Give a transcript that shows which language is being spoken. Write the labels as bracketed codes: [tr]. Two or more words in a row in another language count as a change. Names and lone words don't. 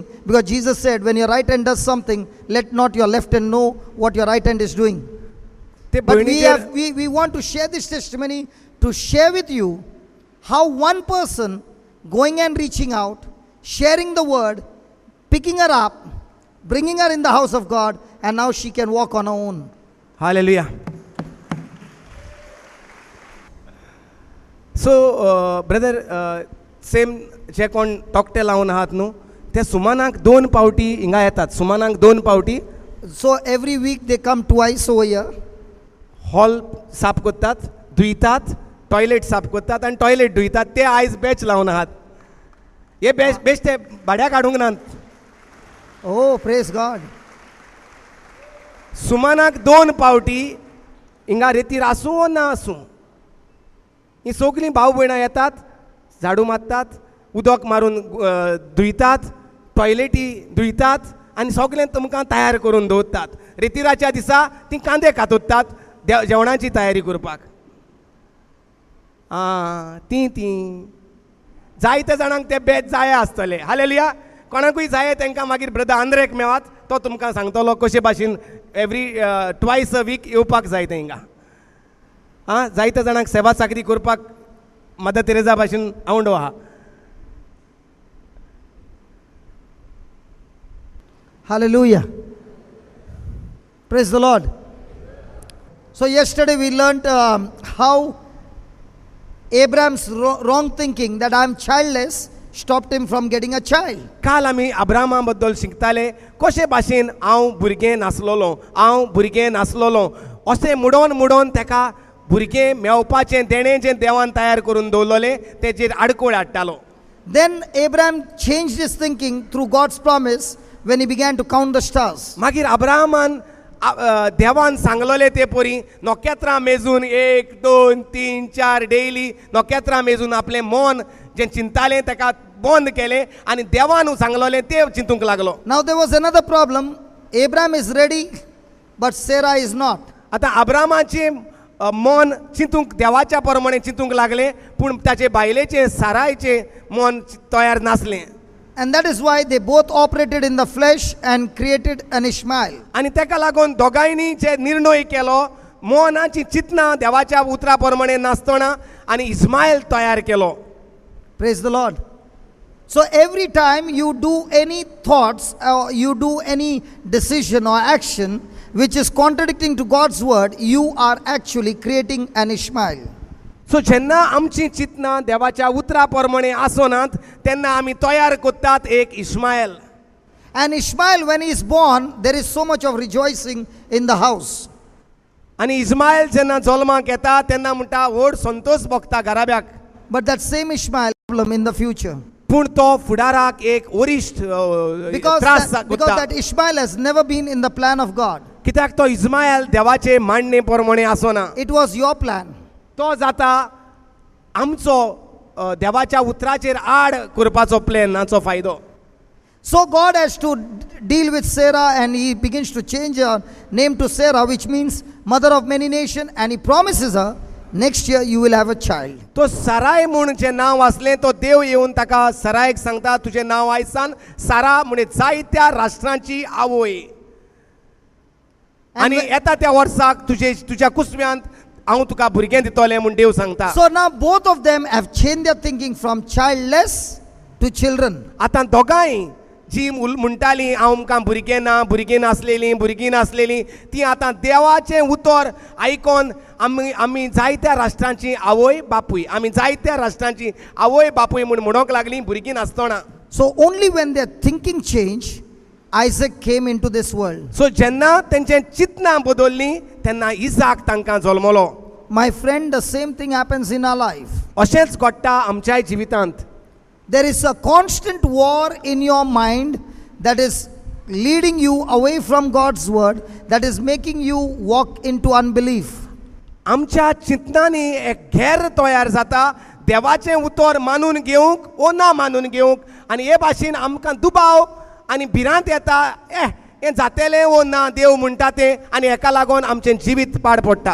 [en] Because Jesus said, when your right hand does something, let not your left hand know what your right hand is doing. [kok] ते [en] But [kok] भयणीचेर [en] we want to share this testimony to share with you how one person going and reaching out, sharing the word, picking her up, bringing her in the house of God, and now she can walk on her own. [kok] हालेलुया. [en] So brother [kok] सेम जे कोण टॉकटे लावन आहात न्हू ते सुमानाक 2 पावटी हिंगा येतात. सुमानाक 2 पावटी [en] So every week they come twice over here. [kok] हॉल साफ करतात, धुयतात, टॉयलेट साफ करतात आनी टॉयलेट धुयतात. ते आयज बॅच लावन आहात. हे बॅच ते भाड्या काडूंक नात. [en] Oh, praise God. [kok] सुमानाक 2 पावटी हिंगा रेतीर आसूं वा ना आसूं ही सगळीं भाव भयणां येतात, झाडू मारतात, उदक मारून धुयतात, टॉयलेटी धुयतात आनी सगळें तुमकां तयार करून दवरतात. रेतीराच्या दिसा तीं कांदे कातोतात जेवणाची तयारी करपाक. ती जायते जाणांक ते बॅच जाय आसतले. हालेलुया. कोणाकूय जाय तांकां मागीर ब्रदर आंद्रेक मेळात, तो तुमकां सांगतलो कशे भाशेन [en] every twice a week [kok] येवपाक जाय तें हिंगा. जायते जाणांक सेवा चाकरी करपाक मदर तेरेजा भाशेन आवडो आहा. [en] Hallelujah. Praise the Lord. So yesterday we learnt how Abraham's wrong thinking that I am childless stopped him from getting a child. [kok] काल आमी अब्राहमा बद्दल शिकताले कशे भाशेन हांव भुरगें नासलोलो अशें मुडोन ताका भुरगें मेवपाचें देणें जें देवान तयार करून दवरलेलें तेजेर आडकोळ हाडटालो. [en] Then Abraham changed his thinking through God's promise when he began to count the stars. [kok] मागीर अब्राहमान देवान सांगलोले ते परी नोखेत्रां मेजून 1, 2, 3, 4 डेली नोखेत्रां मेजून आपलें मन जें चिंतालें ताका बंद केलें आनी देवान सांगलोलें ते चिंतूंक लागलो. [en] Now there was another problem. Abraham is ready, but Sarah is not. [kok] आतां अब्राहमाचें मन चिंतूंक देवाच्या प्रमाणें चिंतूंक लागलें पूण ताचे बायलेचें सारायचें मन तयार नासलें. [en] And that is why they both operated in the flesh and created an Ishmael. [kok] आनी ताका लागून दोगांयनी जे निर्णय केलो मोहनाची चिंतना देवाच्या उतरा प्रमाणे नासतना आनी इस्मायल तयार केलो. [en] Praise the Lord. So every time you do any thoughts or you do any decision or action which is contradicting to God's word, you are actually creating an Ishmael. [kok] सो जेन्ना आमची चिंतना देवाच्या उतरा प्रमाणे आसनात तेन्ना आमी तयार करतात एक इस्मायल. [en] And Ishmael, when he is born, there is so much of rejoicing in the house. [kok] आनी इस्मायल जेन्ना जल्माक येता तेन्ना म्हणटा व्हड संतोष भोगता घराब्याक. [en] But that same Ishmael problem in the future. [kok] पूण तो फुडाराक एक वरिश्ठ [en] Because [kok] त्रास [en] that Ishmael has never been in the plan of God. [kok] कित्याक तो इस्मायल देवाचे मांडणे प्रमाणे आसना. [en] It was your plan. [kok] तो जाता आमचो देवाच्या उतराचेर आड करपाचो प्लॅनाचो फायदो. [en] So God has to deal with Sarah, and he begins to change her name to Sarah, which means mother of many nations, and he promises her, next year you will have a child. [kok] तो सराय म्हणून जें नांव आसलें तो देव येवन ताका सरायक सांगता तुजें नांव आयसान सारा म्हणजे जायत्या राष्ट्रांची आवय. आनी येता त्या वर्साक तुज्या कुसव्यांत हांव तुका भुरगें दितोलें म्हूण देव सांगता. [en] So now both of them have changed their thinking from childless to children. [kok] आतां दोगांय जी म्हणटालीं हांव आमकां भुरगीं नासलेलीं ती आतां देवाचें उतर आयकोन आमी जायत्या राष्ट्रांची आवय बापूय म्हूण म्हणोंक लागलीं भुरगीं नासतना. [en] So only when their thinking changed, Isaac came into this world. [kok] सो जेन्ना तेंचें चिंतनां बदल्लीं तेन्ना इसाक तांकां जल्मलो. [en] My friend, the same thing happens in our life. [kok] अशेंच घडटा आमच्याय जिवितांत. [en] There is a constant war in your mind that is leading you away from God's word, that is making you walk into unbelief. [kok] आमच्या चिंतनांनी एक घेर तयार जाता देवाचें उतर मानून घेवंक ओ ना मानून घेवंक, आनी हे भाशेन आमकां दुबाव आनी भिरांत येता, हें जातलें ओ ना देव म्हणटा तें, आनी हेका लागून आमचें जिवीत पाड पडटा.